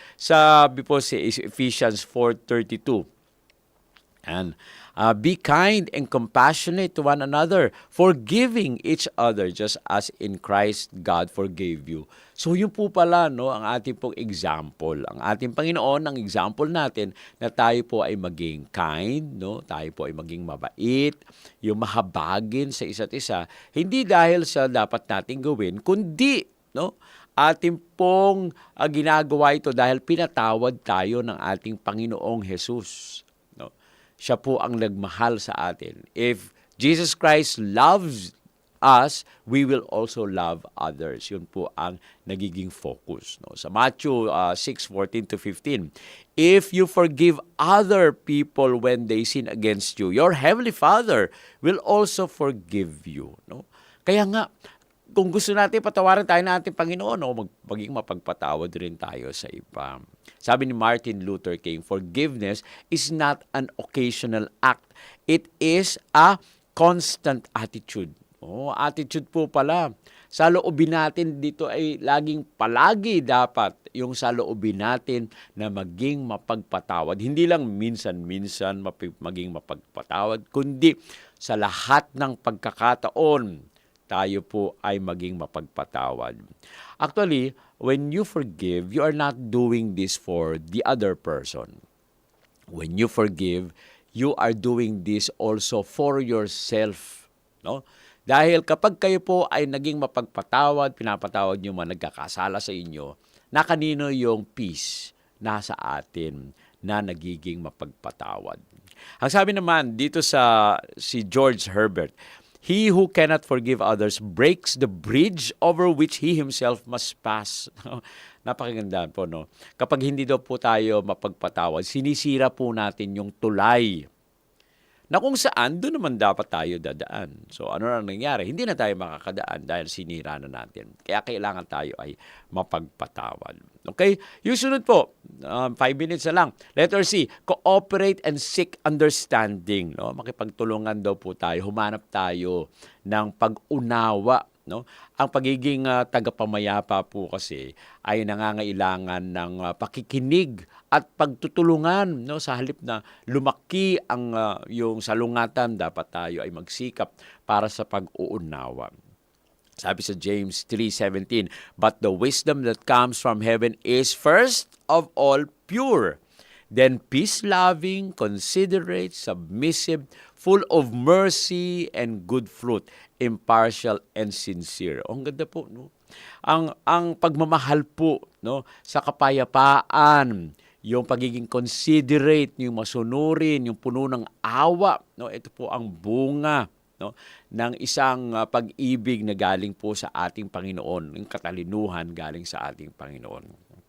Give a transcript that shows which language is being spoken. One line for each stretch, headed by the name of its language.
Filipino: Sabi po si
English: Ephesians 4:32, and be kind and compassionate to one another, forgiving each other just as in Christ God forgave you.
Filipino: So yun po pala, no, ang ating pong example. Ang ating Panginoon, ang example natin na tayo po ay maging kind, no? Tayo po ay maging mabait, yung mahabagin sa isa't isa, hindi dahil sa dapat nating gawin, kundi, no, ating pong ginagawa ito dahil pinatawad tayo ng ating Panginoong Jesus. No? Siya po ang nagmahal sa atin.
English: If Jesus Christ loves us, we will also love others.
Filipino: Yun po ang nagiging focus. No? Sa
English: Matthew 6:14-15, if you forgive other people when they sin against you, your heavenly Father will also forgive you.
Filipino: No? Kaya nga, kung gusto natin patawarin tayo ng ating Panginoon, maging mapagpatawad rin tayo sa iba. Sabi ni
English: Martin Luther King, forgiveness is not an occasional act. It is a constant attitude.
Filipino: Attitude po pala. Sa loobin natin dito ay palagi dapat yung sa loobin natin na maging mapagpatawad. Hindi lang minsan-minsan maging mapagpatawad, kundi sa lahat ng pagkakataon tayo po ay maging mapagpatawad.
English: Actually, when you forgive, you are not doing this for the other person. When you forgive, you are doing this also for yourself.
Filipino: No? Dahil kapag kayo po ay naging mapagpatawad, pinapatawad nyo mga nagkakasala sa inyo, na kanino yung peace nasa atin na nagiging mapagpatawad. Ang sabi naman dito si
English: George Herbert, he who cannot forgive others breaks the bridge over which he himself must pass.
Filipino: Napakaganda po, no? Kapag hindi daw po tayo mapagpatawad, sinisira po natin yung tulay na kung saan doon naman dapat tayo dadaan. So ano na nangyari? Hindi na tayo makakadaan dahil sinira na natin. Kaya kailangan tayo ay mapagpatawad. Okay? Yung sunod po, 5 minutes na lang.
English: Letter C, cooperate and seek understanding.
Filipino: No? Makipagtulungan daw po tayo. Humanap tayo ng pag-unawa. No? Ang pagiging tagapamayapa po kasi ay nangangailangan ng pakikinig at pagtutulungan, no? Sa halip na lumaki ang yung salungatan, dapat tayo ay magsikap para sa pag-uunawa. Sabi sa
English: James 3:17, but the wisdom that comes from heaven is first of all pure, then peace-loving, considerate, submissive, full of mercy and good fruit, impartial and sincere.
Filipino: Ang ganda po, no? Ang pagmamahal po, no, sa kapayapaan, yung pagiging considerate, yung masunurin, yung puno ng awa, no, ito po ang bunga, no, ng isang pag-ibig na galing po sa ating Panginoon, yung katalinuhan galing sa ating Panginoon.